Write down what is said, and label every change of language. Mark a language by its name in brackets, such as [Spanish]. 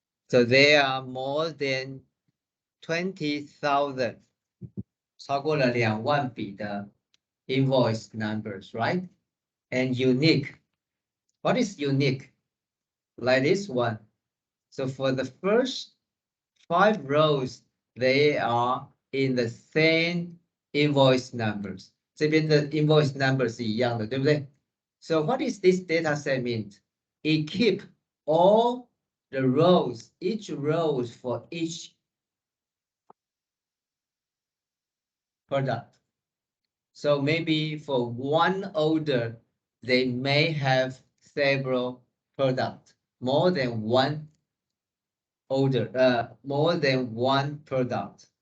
[English] So there are more than 20,000, [Chinese] 超过了2万笔的 [English] invoice numbers, right? And unique. What is unique? Like this one. So for the first 5 rows, they are in the same invoice numbers. [Chinese] 这边的 [English] invoice numbers [Chinese] 是一样的，对不对？ [English] So what is this data set mean? It keep all the rows, each rows for each product. So maybe for one order, they may have several products, more than one order, more than one product.